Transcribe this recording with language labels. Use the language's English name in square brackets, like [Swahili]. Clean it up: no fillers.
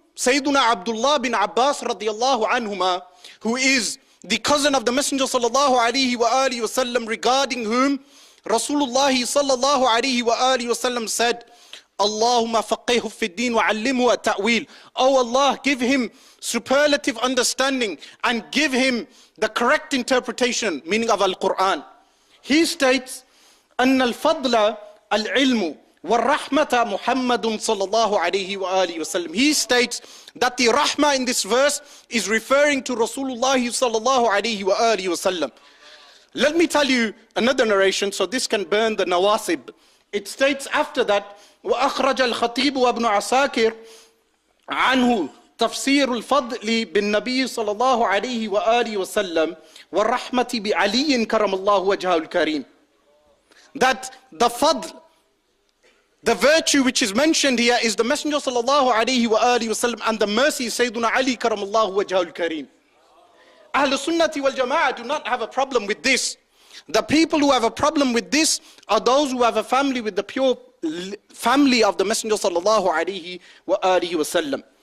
[English] Sayyiduna Abdullah bin Abbas radiyallahu anhuma, who is the cousin of the Messenger sallallahu alaihi wasallam, regarding whom Rasulullah sallallahu alaihi wasallam said, [Arabic] Allahumma faqihhu fid din wa allimhu at-ta'wil. [English] Oh Allah, give him superlative understanding and give him the correct interpretation, meaning of Al-Quran. He states, [Arabic] أن الفضل العلم والرحمة محمد صلى الله عليه وآله وسلم. [English] He states that the rahmah in this verse is referring to Rasulullah sallallahu alaihi wasallam. Let me tell you another narration, so this can burn the nawasib. It states after that, [Arabic] وأخرج الخطيب وابن عساكر عنه تفسير الفضل بالنبي صلى الله عليه وآله وسلم والرحمة بعلي كرم الله وجهه الكريم. [English] That the fadl, the virtue which is mentioned here, is the Messenger sallallahu alaihi wasallam, and the mercy is Sayyiduna Ali karamallahu wajhahul kareem. Ahlul Sunnati wal Jama'ah do not have a problem with this. The people who have a problem with this are those who have a family with the pure family of the Messenger sallallahu alaihi wasallam.